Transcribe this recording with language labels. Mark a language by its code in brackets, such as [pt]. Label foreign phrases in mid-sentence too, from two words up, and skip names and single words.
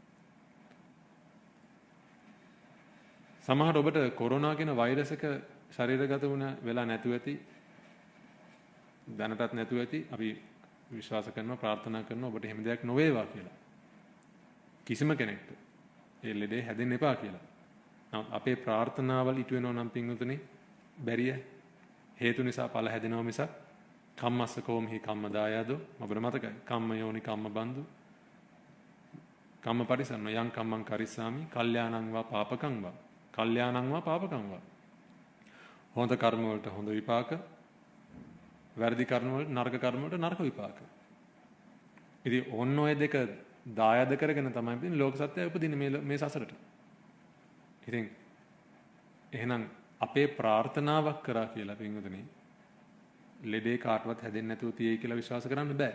[si] සමහර ඔබට කොරෝනා කියන වෛරස් එක ශරීරගත වුණ වෙලා නැතුව ඇති දැනටත් නැතුව ඇති අපි විශ්වාස කරනවා ප්‍රාර්ථනා කරනවා ඔබට හැම දෙයක් නොවේවා කියලා කිසිම කෙනෙක්ට ඒ ලෙඩේ හැදෙන්න එපා කියලා. නමුත් අපේ ප්‍රාර්ථනාවල් ඉටු වෙනවා නම් පින්වතුනි බැරිය හේතු නිසා ඵල හැදෙනවා මිසක් [pi] කම්මස්ස කෝමහි කම්ම දායදෝ [si] ඔබට මතකයි [pi] කම්ම යෝනි කම්ම බන්දු කම්ම පරිසන්න යං කම්මං කරිස්සාමි කල්යාණං වා පාපකං වා කල්යාණං වා පාපකං වා [si] හොඳ කර්ම වලට හොඳ විපාක වැරදි කර්ම වලට නරක කර්ම වලට නරක විපාක. ඉතින් ඔන්න ඔය දෙක දායද කරගෙන තමයි ඉතින් ලෝක සත්‍යය උපදින්නේ මේ සසරට. ඉතින් එහෙනම් අපේ ප්‍රාර්ථනාවක් කරා කියලා පින්වතුනි ලෙඩේ කාටවත් හැදෙන්නේ නැතුව තියෙයි කියලා විශ්වාස කරන්න බෑ.